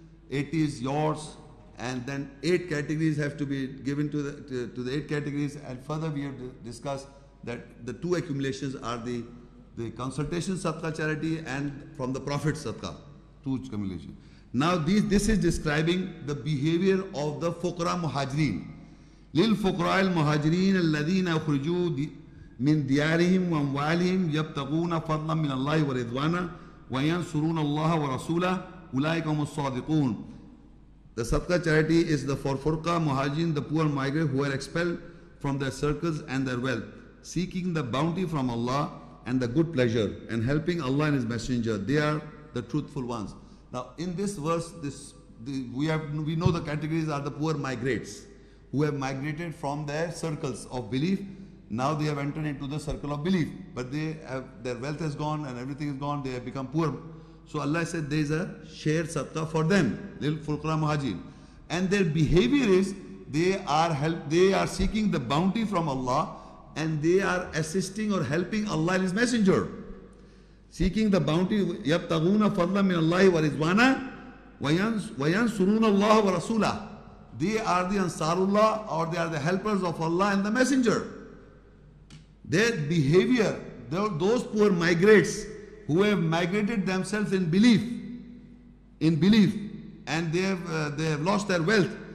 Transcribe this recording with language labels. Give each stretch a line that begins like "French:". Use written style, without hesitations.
English: 80 is yours. And then 8 categories have to be given to the 8 categories. And further we have discussed that the 2 accumulations are the consultation sadaqah charity and from the profit sadaqah, 2 accumulation. Now this is describing the behavior of the fuqara muhajirin.
Arabic: للفقراء المهاجرين الذين أخرجوا من ديارهم وأموالهم يبتغون فضلا من الله ورضوانا وينصرون الله ورسوله أولئك هم الصادقون.
English: The sadaqah charity is for furqa muhajirin, the poor migrants who are expelled from their circles and their wealth, seeking the bounty from Allah and the good pleasure, and helping Allah and His Messenger. They are the truthful ones. Now, in this verse, we know the categories are the poor migrants who have migrated from their circles of belief. Now they have entered into the circle of belief, but their wealth has gone and everything is gone. They have become poor. So Allah said there is a shared sadaqah for them,
Arabic: lil fuqara muhajirin,
English: and their behavior is they are seeking the bounty from Allah, and they are assisting or helping Allah and His Messenger. Seeking the bounty,
Arabic: يَبْتَغُونَ فَضْلًا مِنَ اللَّهِ وَرِضْوَانًا وَيَنْصُرُونَ اللَّهَ وَرَسُولَهُ.
English: They are the Ansarullah, or they are the helpers of Allah and the Messenger. Their behavior, those poor migrants who have migrated themselves in belief, and they have lost their wealth.